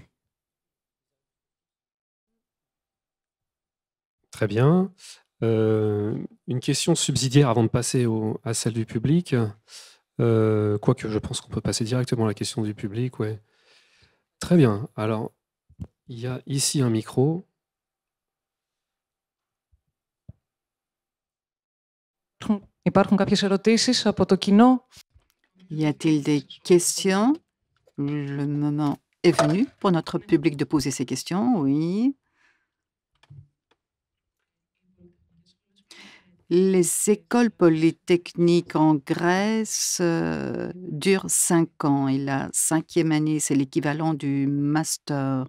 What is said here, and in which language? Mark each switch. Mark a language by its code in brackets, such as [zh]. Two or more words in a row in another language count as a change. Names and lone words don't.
[fr] Très bien. Une question subsidiaire avant de passer à celle du public. Quoique je pense qu'on peut passer directement à la question du public. Ouais. Très bien. Alors, il y a ici un micro. [el] Υπάρχουν κάποιες ερωτήσεις από το κοινό? [fr] Y a-t-il des questions? Le moment est venu pour notre public de poser ces questions, oui. Les écoles polytechniques en Grèce durent 5 ans et la 5e année, c'est l'équivalent du master.